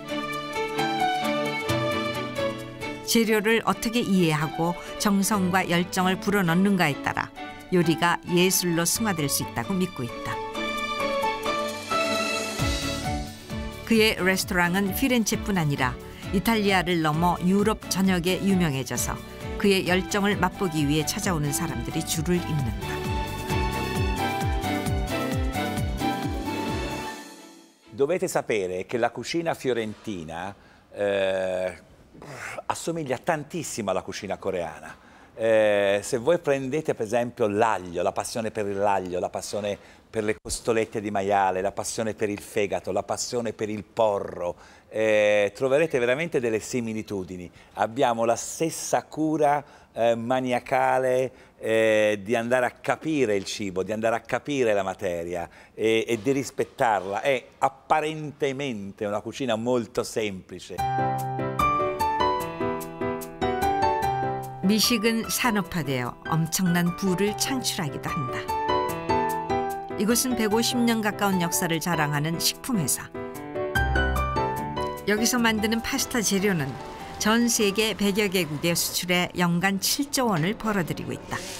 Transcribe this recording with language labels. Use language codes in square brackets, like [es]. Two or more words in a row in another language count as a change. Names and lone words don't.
[ko] 재료를 어떻게 이해하고 정성과 열정을 불어넣는가에 따라 요리가 예술로 승화될 수 있다고 믿고 있다. 그의 레스토랑은 피렌체뿐 아니라 이탈리아를 넘어 유럽 전역에 유명해져서 그의 열정을 맛보기 위해 찾아오는 사람들이 줄을 잇는다. [it] Dovete sapere che la cucina fiorentina assomiglia tantissimo alla cucina coreana. Se voi prendete per esempio l'aglio, la passione per l'aglio, la passione per le costolette di maiale, la passione per il fegato, la passione per il porro, troverete veramente delle similitudini. Abbiamo la stessa cura maniacale di andare a capire il cibo, di andare a capire la materia e di rispettarla. È apparentemente una cucina molto semplice. [ko] 미식은 산업화되어 엄청난 부를 창출하기도 한다. 이곳은 150년 가까운 역사를 자랑하는 식품회사. 여기서 만드는 파스타 재료는 전 세계 100여 개국에 수출해 연간 7조 원을 벌어들이고 있다.